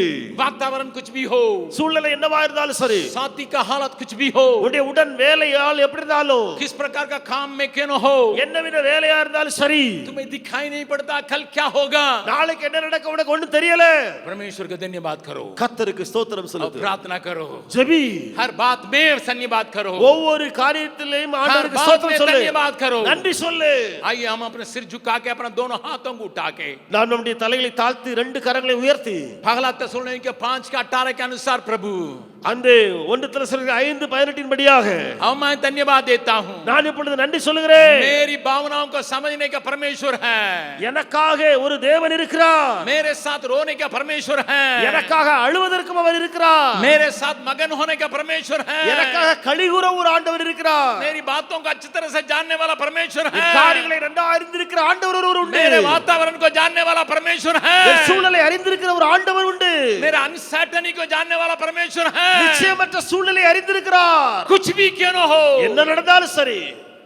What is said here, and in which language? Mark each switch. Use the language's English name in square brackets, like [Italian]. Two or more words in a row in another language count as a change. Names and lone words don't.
[Hindi] वातावरण कुछ भी हो, [Tamil] சூழ்நிலை என்னவா இருந்தாலும் சரி, [Hindi] साथी का हालत कुछ भी हो, [Tamil] உன்னுடைய உடன் வேலையால் எப்படி இருந்தாலும், [Hindi] किस प्रकार का काम में क्यों न हो, [Tamil] என்னவித வேலையா இருந்தாலும் சரி, [Hindi] तुम्हें दिखाई नहीं पड़ता कल क्या होगा, [Tamil] நாளைக்கு என்ன நடக்க உனக்கு ஒண்ணும் தெரியல, [Hindi] परमेश्वर का धन्यवाद करो, [Tamil] கர்த்தருக்கு ஸ்தோத்திரம் [Hindi] और [Tamil] செலுத்து, [Hindi] प्रार्थना करो, [Tamil] ஜெபி, [Hindi] हर बात में धन्यवाद करो, [Tamil] ஒவ்வொரு காரியத்திலும் ஆண்டவருக்கு ஸ்தோத்திரம் சொல்லு, [Hindi] धन्यवाद करो, [Tamil] நன்றி சொல்லு. [Hindi] आइए हम अपने सिर झुका के अपना दोनों हाथों को उठा के [Tamil] நாம் நம்முடைய தலைகளை தாழ்த்தி 2 கரங்களை உயர்த்தி [Hindi] पहला तेसलोनिके 5:18 के अनुसार प्रभु [Tamil] அந்த 1 தெசலோனிக்கேயர் 5:18 படியாக [Hindi] अब मैं धन्यवाद देता हूं, [Tamil] நான் இப்பொழுது நன்றி சொல்லுகிறேன். [Hindi] मेरी भावनाओं को समझने का परमेश्वर है, [Tamil] எனக்காக ஒரு தேவன் இருக்கிறார், [Hindi] मेरे साथ रोने का परमेश्वर है, [Tamil] எனக்காக அழுவதற்கும் அவர் இருக்கிறார், [Hindi] मेरे साथ मगन होने का परमेश्वर है, [Tamil] எனக்காக கலிகூற ஒரு ஆண்டவர் இருக்கிறார், [Hindi] मेरी बातों को अच्छी तरह से जानने वाला परमेश्वर है, [Tamil] காரியங்களை நன்றாக அறிந்திருக்கிற ஆண்டவர் ஒருவர் உண்டு, [Hindi] मेरे वातावरण को जानने वाला परमेश्वर है, [Tamil] என் சூழலை அறிந்திருக்கிற ஒரு ஆண்டவர் உண்டு, [Hindi] मेरा अनसर्टेनिटी को जानने वाला परमेश्वर है, [Tamil] நிச்சயமற்ற சூழலை அறிந்திருக்கிறார். [Hindi] कुछ भी क्यों न हो, [Tamil] என்ன நடந்தாலும் சரி,